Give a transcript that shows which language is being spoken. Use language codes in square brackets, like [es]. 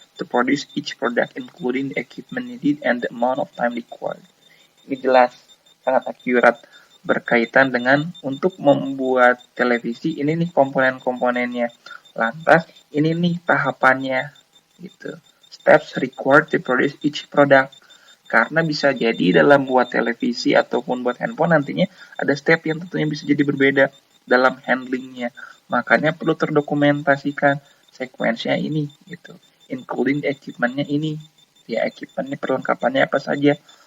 [en] to produce each product, including the equipment needed and the amount of time required. [id] Ini jelas, sangat akurat berkaitan dengan untuk membuat televisi, ini nih komponen-komponennya. Lantas, ini nih tahapannya, gitu. [en] Steps required to produce each product. [id] Karena bisa jadi dalam buat televisi ataupun buat handphone nantinya ada step yang tentunya bisa jadi berbeda dalam handlingnya. Makanya perlu terdokumentasikan sekuensinya ini, gitu. Including equipment-nya ini. Ya, equipment-nya perlengkapannya apa saja.